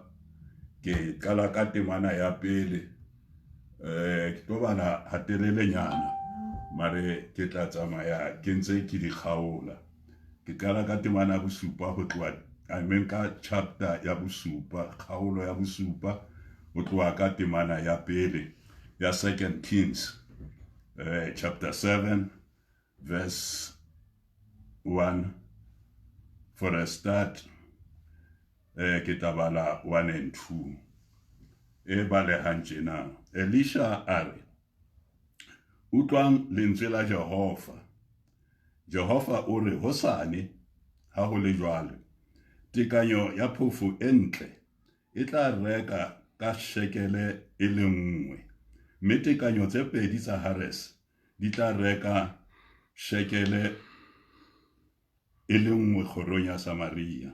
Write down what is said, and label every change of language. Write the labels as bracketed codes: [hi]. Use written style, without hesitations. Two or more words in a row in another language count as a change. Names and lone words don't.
[st] Ke qala ka temana ya pele ke tlo bala hatelelenyana mare ke tla tsamaya ke ntse ke di kgaola. Ke qala ka temana ya bo-7 ho tloha ka chapter ya bo-7, kgaolo ya bo-7 ho tloha ka temana ya pele ya [en] 2 Kings chapter 7 verse 1. For a start, [st] ke tabala 1 and 2. E balehang tjena. Elisha a re, utlwang lentswe la Jehova. Jehova o re, hosane ha ho le jwalo, tekanyo ya phofu e ntle e tla reka ka shekele e le nngwe, mme tekanyo tse 2 tsa hares di tla reka shekele e le nngwe kgorong ya Samaria.